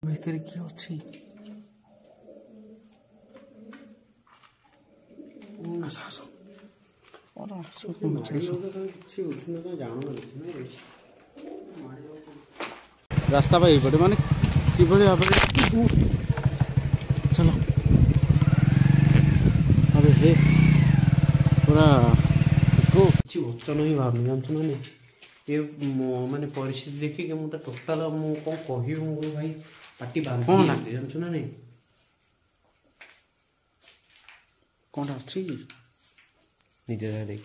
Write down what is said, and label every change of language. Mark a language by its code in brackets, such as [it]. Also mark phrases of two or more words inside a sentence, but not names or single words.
[or] ଭିତରେ କିଏ ଅଛି? ଆସ ଆସ ରାସ୍ତା ପା ଏଇପଟେ ମାନେ କିଭଳି ଭାବରେ ଚାଲ अरे हे पूरा କିଛି ବଚନ ହିଁ ଭାବୁନି ଜାଣିଛୁ ମାନେ ଏ ମାନେ ପରିସ୍ଥିତି ଦେଖିକି ମୁଁ ତ ଟୋଟାଲ ମୁଁ କ'ଣ କହିବି ମୁଁ ଭାଇ ପାଟି ବାନ୍ଧି ଜାଣିଛୁ ନା ନାଇଁ କ'ଣଟା ଅଛି କି ନିଜେ ଦେଖି